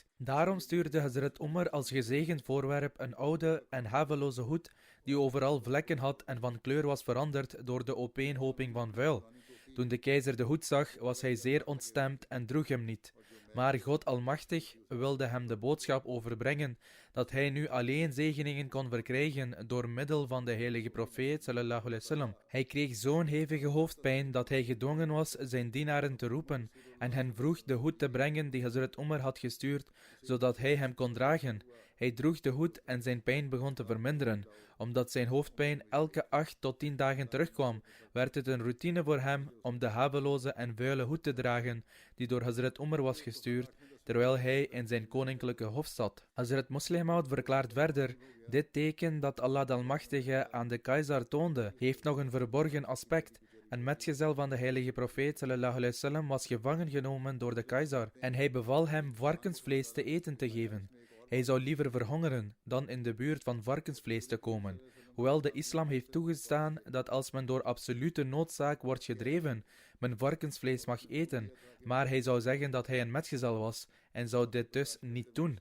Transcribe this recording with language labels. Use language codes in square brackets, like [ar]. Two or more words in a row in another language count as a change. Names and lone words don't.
[nl] Daarom stuurde Hazrat Umar als gezegend voorwerp een oude en haveloze hoed die overal vlekken had en van kleur was veranderd door de opeenhoping van vuil. Toen de keizer de hoed zag, was hij zeer ontstemd en droeg hem niet. Maar God Almachtig wilde hem de boodschap overbrengen dat hij nu alleen zegeningen kon verkrijgen door middel van de heilige profeet [ar] صلى الله عليه وسلم. [nl] Hij kreeg zo'n hevige hoofdpijn dat hij gedwongen was zijn dienaren te roepen en hen vroeg de hoed te brengen die Hazrat Umar had gestuurd, zodat hij hem kon dragen. Hij droeg de hoed en zijn pijn begon te verminderen. Omdat zijn hoofdpijn elke 8 tot 10 dagen terugkwam, werd het een routine voor hem om de haveloze en vuile hoed te dragen die door Hazrat Umar was gestuurd, terwijl hij in zijn koninklijke hof zat. Hazrat Muslim Maud verklaart verder: dit teken dat Allah de Almachtige aan de keizer toonde, heeft nog een verborgen aspect. Een metgezel van de heilige profeet [ar] صلى الله عليه وسلم [nl] was gevangen genomen door de keizer en hij beval hem varkensvlees te eten te geven. Hij zou liever verhongeren dan in de buurt van varkensvlees te komen, hoewel de islam heeft toegestaan dat als men door absolute noodzaak wordt gedreven, men varkensvlees mag eten, maar hij zou zeggen dat hij een metgezel was en zou dit dus niet doen.